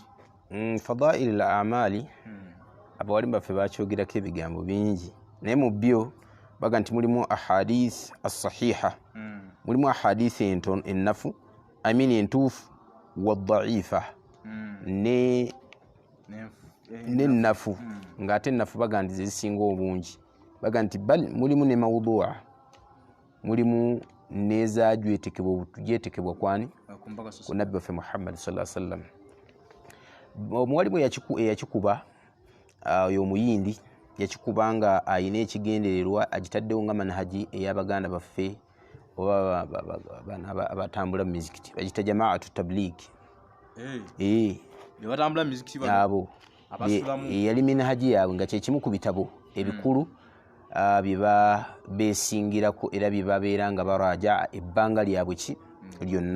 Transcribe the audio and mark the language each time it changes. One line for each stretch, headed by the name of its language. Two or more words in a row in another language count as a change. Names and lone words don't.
Ganda: Fadailul A'mal abawali baffe bakyogerako ebigambo bingi, naye mu byo baga nti mulimu
Arabic: الأحاديث الصحيحة,
Ganda: mulimu ahadith ennafu entuufu wadda'ifa n'ennafu, ng'ate ennafu baga nti zezisinga obungi. Baga nti bal mulimu ne mawdu'a, mulimu n'ezagyetekebwa kwani ku nabbi waffe Muhammad
Arabic: صلى الله عليه وسلم.
Ganda: Omuwalimu eyakikuba oyo omuyindi yakikuba nga ayina ekigendererwa agitaddewo nga manhaji ey'abaganda baffe oba abatambula mu mizikiti, bagita
Arabic: جماعة التبليغ.
Ganda: Abo yali minhaji yaabwe nga kyekimu ku bitabo ebikulu bye beesingirako era bye babeera nga baraja ebbanga lyabwe lyonna.